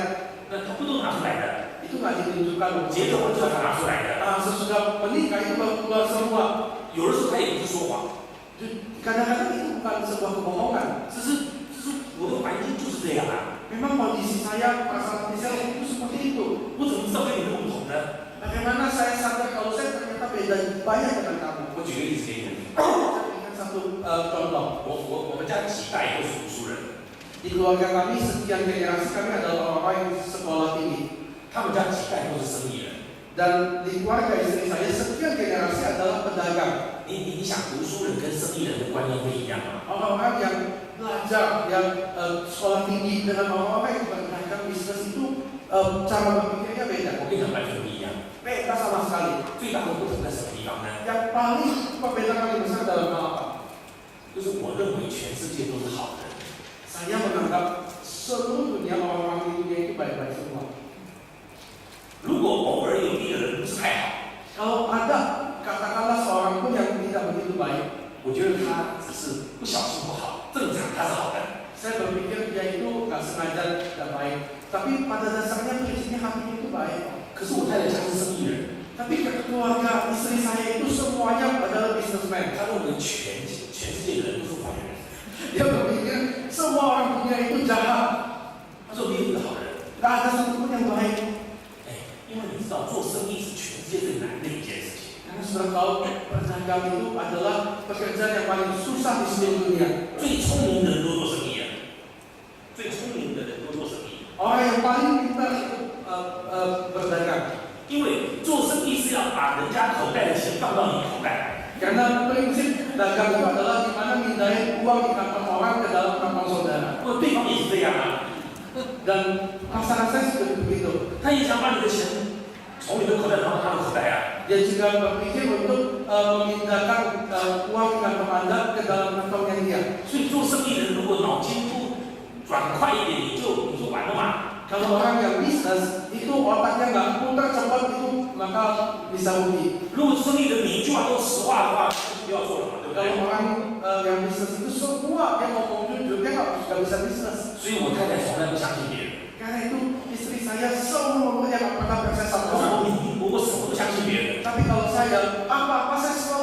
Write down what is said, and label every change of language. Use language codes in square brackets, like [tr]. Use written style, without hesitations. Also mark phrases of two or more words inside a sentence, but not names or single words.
[zh] 那他不都拿出来的？ [id] Itu nggak ditunjukkan. [zh] 结了婚之后才拿出来的。 [id] Sesudah menikah itu baru keluar semua. [zh] 有的时候他也不是说谎， [id] Kadang-kadang itu bukan sebuah kebohongan. [zh] 只是我的环境就是这样啊。 [id] Memang kondisi saya, perasaan saya itu seperti itu. [zh] 我怎么知道跟你们不同呢？ [id] Bagaimana saya sadar kalau saya ternyata beda banyak dengan kamu? [zh] 我举个例子给你们听。 [id] Saya berikan satu contoh. [zh] 我们家几代都是读书人， [id] Di keluarga kami sekian generasi kami adalah orang-orang yang sekolah tinggi. [zh] 他们家几代都是生意人。 [id] Dan di keluarga istri saya sekian generasi adalah pedagang. [zh] 你想读书人跟生意人的观念会一样吗？ [id] Orang-orang yang belajar, yang sekolah tinggi dengan orang-orang yang berdagang bisnis itu cara berpikirnya beda. [zh] 我跟你讲，完全不一样。 [id] Beda sama sekali. [zh] 最大的不同在什么地方呢？ [id] Yang paling perbedaan paling besar dalam hal apa? [zh] 就是我认为全世界都是好的， [id] Saya menganggap seluruh dunia orang-orang di dunia itu baik-baik semua. [zh] 如果偶尔有一个人不是太好， [id] Kalau ada katakanlah seorang pun yang tidak begitu baik, [zh] 我觉得他只是不小心不好，正常他是好的。 [id] saya berpikir dia itu nggak sengaja tidak baik. Tapi pada dasarnya prinsipnya hatinya itu baik. [zh] 可是我太太家是生意人， [id] Tapi keluarga istri saya itu semuanya adalah businessman. [zh] 他认为全世界的人都是坏人， [id] Dia berpikir semua orang dunia itu jahat. [zh] 他说没有一个好人。 [id] Nggak ada satupun yang baik. [zh] 因为你知道做生意是全世界最难的一件事情， [id] Karena sudah tahu berdagang itu adalah pekerjaan yang paling susah di seluruh dunia. [zh] 最聪明的人都做生意啊，最聪明的人都做生意， [id] Orang yang paling pintar itu berdagang. [zh] 因为做生意是要把人家口袋的钱放到你口袋。 [id] Karena prinsip dagang itu adalah di mana mindahin uang di kantong orang ke dalam kantong saudara. [zh] 对方也是这样啊， [id] Dan pasangan saya seperti begitu. [zh] 他也想把你的钱从你的口袋放到他的口袋啊。 [id] Dia juga berpikir untuk memindahkan uang di kantong Anda ke dalam kantongnya dia. [zh] 所以做生意人如果脑筋不转快一点，你就完了嘛。 [id] Kalau orang yang bisnis itu otaknya nggak putar cepat itu maka bisa rugi. [zh] 如果生意人每一句话都实话的话，就不要做了嘛，对不 [id] Kalau [zh] 对？ [id] orang yang bisnis itu semua dia ngomong jujur dia nggak bisa bisnis. [zh] 所以我太太从来不相信别人， [id] Karena itu istri saya semuanya nggak pernah percaya sama [zh] 我 [id] orang. [zh] 什么不相信别人。 [id] Tapi kalau saya apa-apa saya